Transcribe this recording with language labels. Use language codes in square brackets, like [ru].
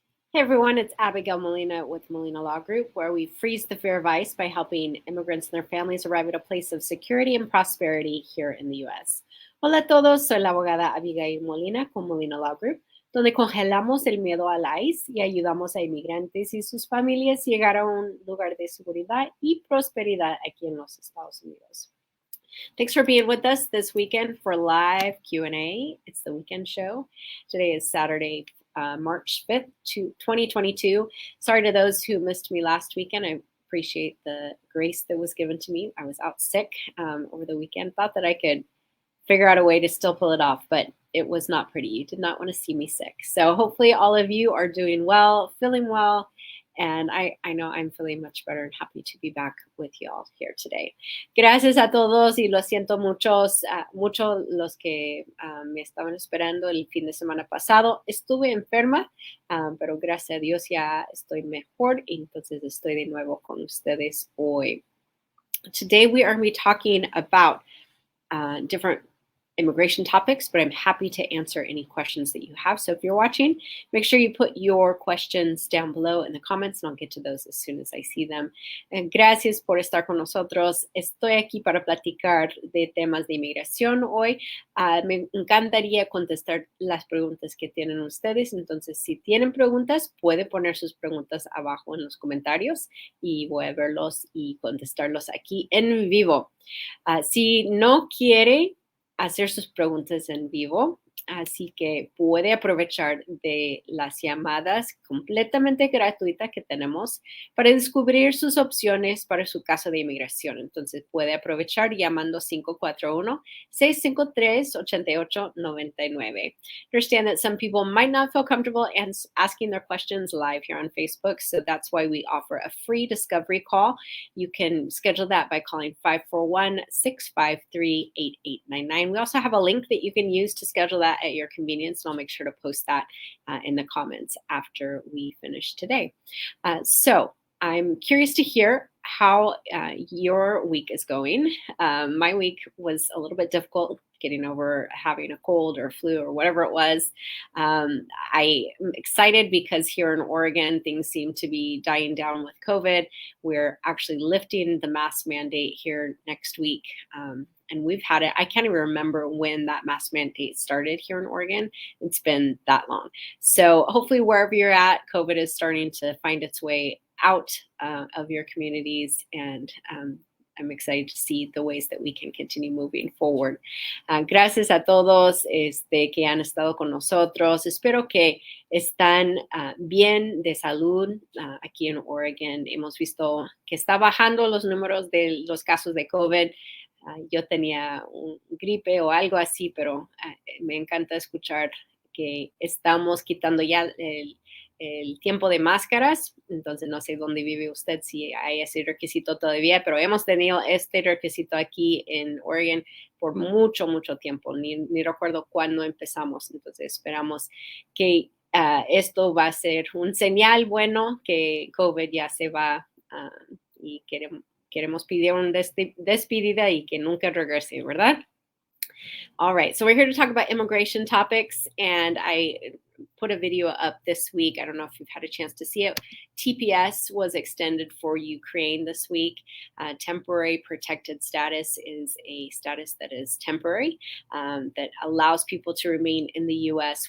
[en] Hey everyone, it's Abigail Molina with Molina Law Group, where we freeze the fear of ICE by helping immigrants and their families arrive at a place of security and prosperity here in the U.S. [es] Hola a todos, soy la abogada Abigail Molina con Molina Law Group, donde congelamos el miedo al ICE y ayudamos a inmigrantes y sus familias llegar a un lugar de seguridad y prosperidad aquí en los Estados Unidos. [en] Thanks for being with us this weekend for live Q&A. It's the weekend show. Today is Saturday, March 5th, 2022. Sorry to those who missed me last weekend. I appreciate the grace that was given to me. I was out sick over the weekend. Thought that I could figure out a way to still pull it off, but it was not pretty. You did not want to see me sick. So hopefully all of you are doing well, feeling well. And I know I'm feeling much better and happy to be back with you all here today. [es] Gracias a todos y lo siento mucho los que me estaban esperando el fin de semana pasado. Estuve enferma, pero gracias a Dios ya estoy mejor y entonces estoy de nuevo con ustedes hoy. [en] Today we are going to be talking about different immigration topics, but I'm happy to answer any questions that you have. So if you're watching, make sure you put your questions down below in the comments and I'll get to those as soon as I see them. [es] And gracias por estar con nosotros. Estoy aquí para platicar de temas de inmigración hoy. Me encantaría contestar las preguntas que tienen ustedes. Entonces, si tienen preguntas, puede poner sus preguntas abajo en los comentarios y voy a verlos y contestarlos aquí en vivo. Si no quiere hacer sus preguntas en vivo, así que puede aprovechar de las llamadas completamente gratuitas que tenemos para descubrir sus opciones para su caso de inmigración. Entonces puede aprovechar llamando 541-653-8899. [en] Understand that some people might not feel comfortable asking their questions live here on Facebook, so that's why we offer a free discovery call. You can schedule that by calling 541-653-8899. We also have a link that you can use to schedule that at your convenience, and I'll make sure to post that in the comments after we finish today. So I'm curious to hear how your week is going. My week was a little bit difficult getting over having a cold or flu or whatever it was. I am excited because here in Oregon, things seem to be dying down with COVID. We're actually lifting the mask mandate here next week. And we've had it, I can't even remember when that mask mandate started here in Oregon. It's been that long. So hopefully wherever you're at, COVID is starting to find its way out of your communities, and I'm excited to see the ways that we can continue moving forward. [es] Gracias a todos que han estado con nosotros. Espero que están bien de salud aquí en Oregon. Hemos visto que está bajando los números de los casos de COVID. Yo tenía un gripe o algo así, pero me encanta escuchar que estamos quitando ya el tiempo de máscaras. Entonces no sé dónde vive usted, si hay ese requisito todavía, pero hemos tenido este requisito aquí en Oregon por mucho tiempo. Ni recuerdo cuándo empezamos. Entonces esperamos que esto va a ser un señal bueno, que COVID ya se va y queremos pedir una despedida y que nunca regrese, ¿verdad? [en] All right, so we're here to talk about immigration topics, and I put a video up this week. I don't know if you've had a chance to see it. TPS was extended for Ukraine this week. Temporary protected status is a status that is temporary, that allows people to remain in the U.S.